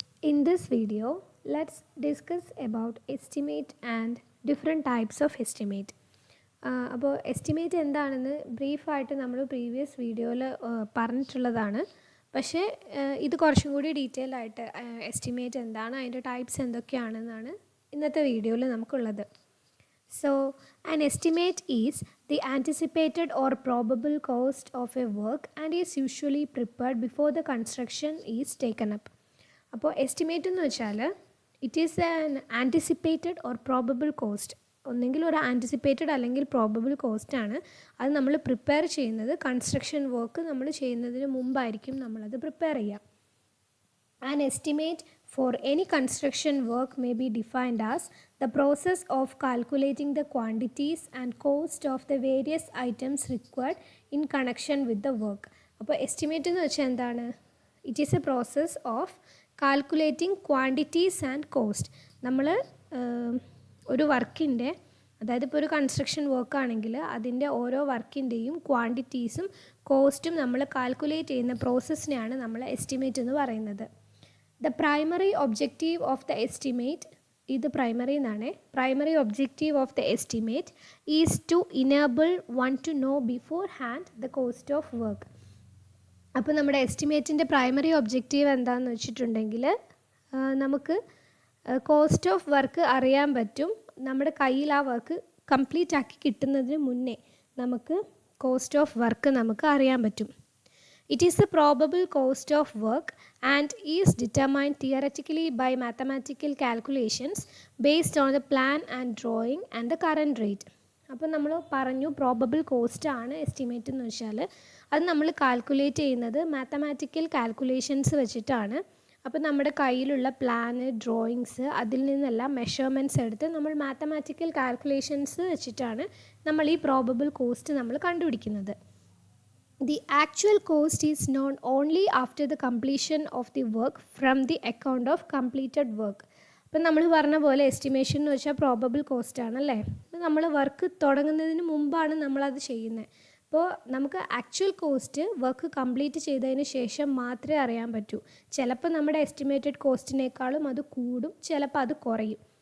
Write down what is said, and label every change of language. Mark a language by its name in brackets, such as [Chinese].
[English] In this video, let's discuss about estimate and different types of estimate. [Malayalam] അപ്പോൾ estimate എന്താണെന്ന് ബ്രീഫായിട്ട് നമ്മൾ previous വീഡിയോയിൽ പറഞ്ഞിട്ടുള്ളതാണ്. പക്ഷേ ഇത് കുറച്ചും കൂടി ഡീറ്റെയിൽ ആയിട്ട് എസ്റ്റിമേറ്റ് എന്താണ്, അതിൻ്റെ ടൈപ്സ് എന്തൊക്കെയാണെന്നാണ് ഇന്നത്തെ വീഡിയോയിൽ നമുക്കുള്ളത്. [English] So, an estimate is the anticipated or probable cost of a work and is usually prepared before the construction is taken up. [Malayalam] അപ്പോൾ എസ്റ്റിമേറ്റ് എന്ന് വെച്ചാൽ [English] It is an anticipated or probable cost. [Malayalam] ഒന്നെങ്കിൽ ഒരു anticipated അല്ലെങ്കിൽ probable cost ആണ്. അത് നമ്മൾ prepare ചെയ്യുന്നത് കൺസ്ട്രക്ഷൻ വർക്ക് നമ്മൾ ചെയ്യുന്നതിന് മുമ്പായിരിക്കും നമ്മളത് പ്രിപ്പയർ ചെയ്യുക. [English] An estimate for any construction work may be defined as the process of calculating the quantities and cost of the various items required in connection with the work. [Malayalam] അപ്പോൾ estimate എന്ന് വെച്ചാൽ എന്താണ്? [English] It is a process of calculating quantities and cost. [Malayalam] നമ്മൾ ഒരു വർക്കിൻ്റെ, അതായത് ഇപ്പോൾ ഒരു കൺസ്ട്രക്ഷൻ വർക്ക് ആണെങ്കിൽ അതിൻ്റെ ഓരോ വർക്കിൻ്റെയും ക്വാണ്ടിറ്റീസും കോസ്റ്റും നമ്മൾ കാൽക്കുലേറ്റ് ചെയ്യുന്ന പ്രോസസ്സിനെയാണ് നമ്മൾ എസ്റ്റിമേറ്റ് എന്ന് പറയുന്നത്. [English] The primary objective of the estimate, [Malayalam] ഇത് primary എന്നാണ്. [English] Primary objective of the estimate is to enable one to know beforehand the cost of work. [Malayalam] അപ്പോൾ നമ്മുടെ എസ്റ്റിമേറ്റിൻ്റെ പ്രൈമറി ഒബ്ജക്റ്റീവ് എന്താണെന്ന് വെച്ചിട്ടുണ്ടെങ്കിൽ നമുക്ക് കോസ്റ്റ് ഓഫ് വർക്ക് അറിയാൻ പറ്റും. നമ്മുടെ കയ്യിൽ ആ വർക്ക് കംപ്ലീറ്റ് ആക്കി കിട്ടുന്നതിന് മുന്നേ നമുക്ക് കോസ്റ്റ് ഓഫ് വർക്ക് നമുക്ക് അറിയാൻ പറ്റും. [English] It is the probable cost of work and is determined theoretically by mathematical calculations based on the plan and drawing and the current rate. [Malayalam] അപ്പോൾ നമ്മൾ പറഞ്ഞു പ്രോബബിൾ കോസ്റ്റ് ആണ് എസ്റ്റിമേറ്റ് എന്ന് വെച്ചാൽ അത് നമ്മൾ കാൽക്കുലേറ്റ് ചെയ്യുന്നത് മാത്തമാറ്റിക്കൽ കാൽക്കുലേഷൻസ് വെച്ചിട്ടാണ്. അപ്പോൾ നമ്മുടെ കയ്യിലുള്ള പ്ലാന്, ഡ്രോയിങ്സ്, അതിൽ നിന്നെല്ലാം മെഷർമെൻറ്റ്സ് എടുത്ത് നമ്മൾ മാത്തമാറ്റിക്കൽ കാൽക്കുലേഷൻസ് വെച്ചിട്ടാണ് നമ്മൾ ഈ പ്രോബബിൾ കോസ്റ്റ് നമ്മൾ കണ്ടുപിടിക്കുന്നത്. [English] The actual cost is known only after the completion of the work from the account of completed work. [Malayalam] അപ്പം നമ്മൾ പറഞ്ഞ പോലെ എസ്റ്റിമേഷൻ എന്ന് വെച്ചാൽ പ്രോബബിൾ കോസ്റ്റ് ആണല്ലേ. അപ്പോൾ നമ്മൾ വർക്ക് തുടങ്ങുന്നതിന് മുമ്പാണ് നമ്മളത് ചെയ്യുന്നത്. അപ്പോൾ നമുക്ക് ആക്ച്വൽ കോസ്റ്റ് വർക്ക് കംപ്ലീറ്റ് ചെയ്തതിന് ശേഷം മാത്രമേ അറിയാൻ പറ്റൂ. ചിലപ്പോൾ നമ്മുടെ എസ്റ്റിമേറ്റഡ് കോസ്റ്റിനേക്കാളും അത് കൂടും, ചിലപ്പോൾ അത് കുറയും.